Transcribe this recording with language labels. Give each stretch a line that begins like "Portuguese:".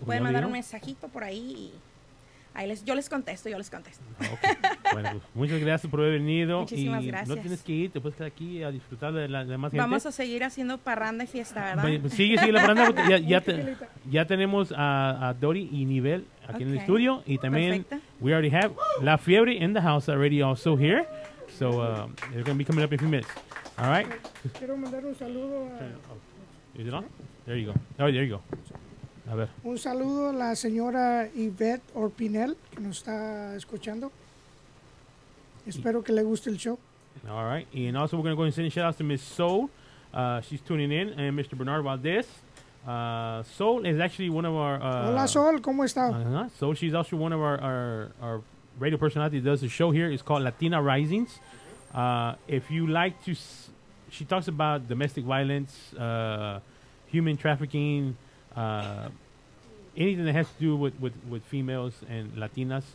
Spanish: Pueden mandar un mensajito por ahí y yo les contesto.
English: Okay.
Spanish: Bueno, pues, muchas gracias por haber venido. Muchísimas y gracias. No tienes que ir, te puedes quedar aquí a disfrutar de la demás gente. Vamos a seguir haciendo parranda y fiesta, ¿verdad? Pues, sigue la parranda, porque ya tenemos a Dori y Nivel aquí en el
English: Okay.
Spanish: estudio, y también Perfecto.
English: we already have La Fiebre in the house already also here. So they're going to be coming up in a few minutes. All right?
Spanish: Quiero mandar un saludo
English: Is it on? There you go. Oh, there you go.
Spanish: A ver. un saludo a la señora Yvette Orpinel, que nos está escuchando. Espero que le guste el show.
English: All right. And also we're going to go and send shout outs to Miss Soul. She's tuning in. And Mr. Bernard Valdez. Soul is actually one of our...
Spanish: Hola Sol, ¿cómo está?
English: Soul, she's also one of our radio personality that does the show here. It's called Latina Risings. If you like to, she talks about domestic violence, human trafficking, anything that has to do with females and Latinas.